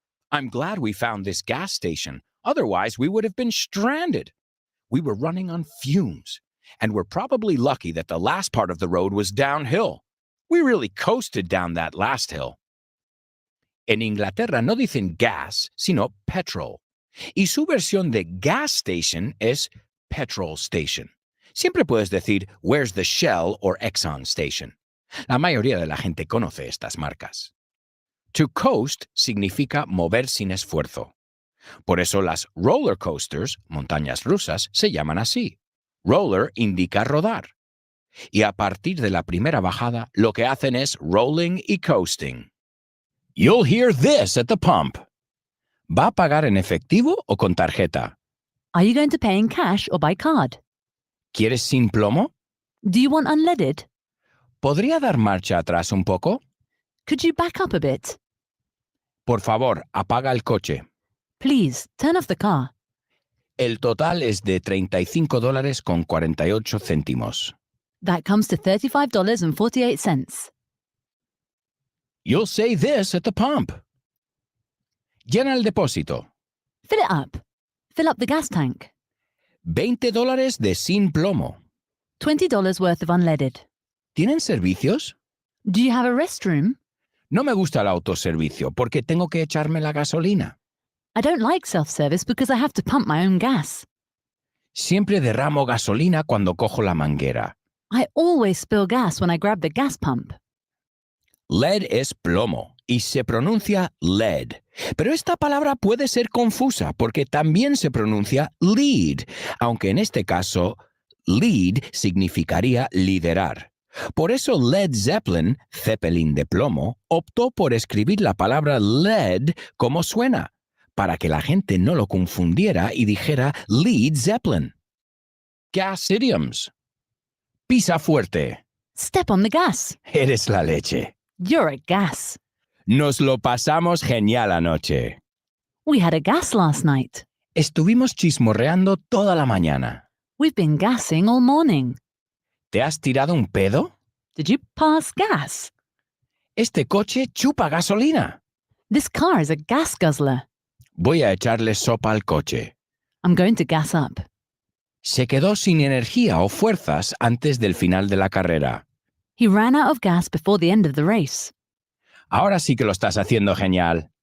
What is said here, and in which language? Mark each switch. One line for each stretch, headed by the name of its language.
English: I'm glad we found this gas station. Otherwise, we would have been stranded. We were running on fumes, and we're probably lucky that the last part of the road was downhill. We really coasted down that last hill.
Spanish: En Inglaterra no dicen gas, sino petrol. Y su versión de gas station es petrol station. Siempre puedes decir,
English: where's the Shell or Exxon station.
Spanish: La mayoría de la gente conoce estas marcas. To coast significa mover sin esfuerzo. Por eso las roller coasters, montañas rusas, se llaman así. Roller indica rodar. Y a partir de la primera bajada, lo que hacen es rolling y coasting.
English: You'll hear this at the pump.
Spanish: ¿Va a pagar en efectivo o con tarjeta?
English: Are you going to pay in cash or by card?
Spanish: ¿Quieres sin plomo?
English: Do you want unleaded?
Spanish: ¿Podría dar marcha atrás un poco?
English: Could you back up a bit?
Spanish: Por favor, apaga el coche.
English: Please, turn off the car.
Spanish: El total es de $35.48.
English: That comes to $35.48. You'll say this at the pump.
Spanish: Llena el depósito.
English: Fill it up. Fill up the gas tank.
Spanish: $20 de sin plomo.
English: $20 worth of unleaded.
Spanish: ¿Tienen servicios?
English: Do you have a restroom?
Spanish: No me gusta el autoservicio porque tengo que echarme la gasolina.
English: I don't like self-service because I have to pump my own gas.
Spanish: Siempre derramo gasolina cuando cojo la manguera.
English: I always spill gas when I grab the gas pump.
Spanish: Lead es plomo y se pronuncia lead. Pero esta palabra puede ser confusa porque también se pronuncia lead, aunque en este caso, lead significaría liderar. Por eso Led Zeppelin, Zeppelin de plomo, optó por escribir la palabra lead como suena, para que la gente no lo confundiera y dijera Led Zeppelin.
English: Gas idioms.
Spanish: Pisa fuerte.
English: Step on the gas.
Spanish: Eres la leche.
English: You're a gas.
Spanish: Nos lo pasamos genial anoche.
English: We had a gas last night.
Spanish: Estuvimos chismorreando toda la mañana.
English: We've been gassing all morning.
Spanish: ¿Te has tirado un pedo?
English: Did you pass gas?
Spanish: Este coche chupa gasolina.
English: This car is a gas guzzler.
Spanish: Voy a echarle sopa al coche.
English: I'm going to gas up.
Spanish: Se quedó sin energía o fuerzas antes del final de la carrera.
English: He ran out of gas before the end of the race.
Spanish: Ahora sí que lo estás haciendo genial.